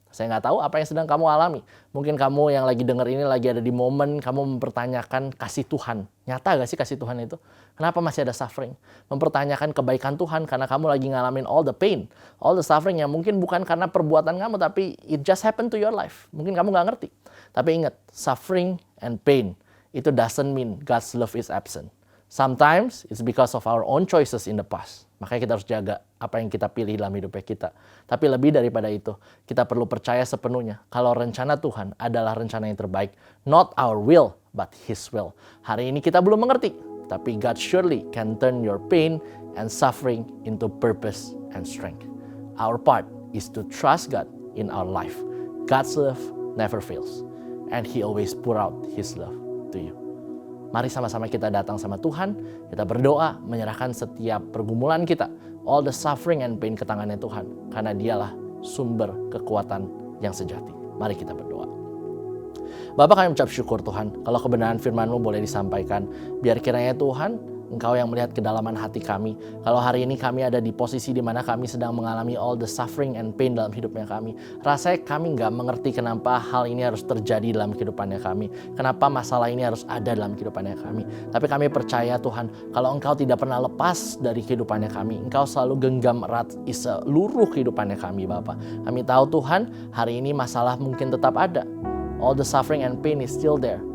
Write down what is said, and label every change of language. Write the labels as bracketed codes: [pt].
[id] Saya nggak tahu apa yang sedang kamu alami. Mungkin kamu yang lagi dengar ini lagi ada di momen kamu mempertanyakan kasih Tuhan. Nyata gak sih kasih Tuhan itu? Kenapa masih ada suffering? Mempertanyakan kebaikan Tuhan karena kamu lagi ngalamin [en] all the pain, all the suffering [id] yang mungkin bukan karena perbuatan kamu, tapi [en] it just happened to your life. [id] Mungkin kamu nggak ngerti. Tapi ingat, [en] suffering and pain [id] itu [en] doesn't mean God's love is absent. Sometimes it's because of our own choices in the past. [id] Makanya kita harus jaga apa yang kita pilih dalam hidupnya kita. Tapi lebih daripada itu, kita perlu percaya sepenuhnya kalau rencana Tuhan adalah rencana yang terbaik. [en] Not our will, but His will. [id] Hari ini kita belum mengerti, tapi [en] God surely can turn your pain and suffering into purpose and strength. Our part is to trust God in our life. God's love never fails. And He always pour out His love to you. [id] Mari sama-sama kita datang sama Tuhan, kita berdoa, menyerahkan setiap pergumulan kita, [en] all the suffering and pain [id] ke tangannya Tuhan, karena Dialah sumber kekuatan yang sejati. Mari kita berdoa. Bapa, kami ucap syukur Tuhan, kalau kebenaran firman-Mu boleh disampaikan, biar kiranya Tuhan, Engkau yang melihat kedalaman hati kami. Kalau hari ini kami ada di posisi di mana kami sedang mengalami [en] all the suffering and pain [id] dalam hidupnya kami. Rasanya kami nggak mengerti kenapa hal ini harus terjadi dalam kehidupannya kami. Kenapa masalah ini harus ada dalam kehidupannya kami. Tapi kami percaya Tuhan, kalau Engkau tidak pernah lepas dari kehidupannya kami. Engkau selalu genggam erat seluruh kehidupannya kami, Bapa. Kami tahu Tuhan, hari ini masalah mungkin tetap ada. [en] All the suffering and pain is still there.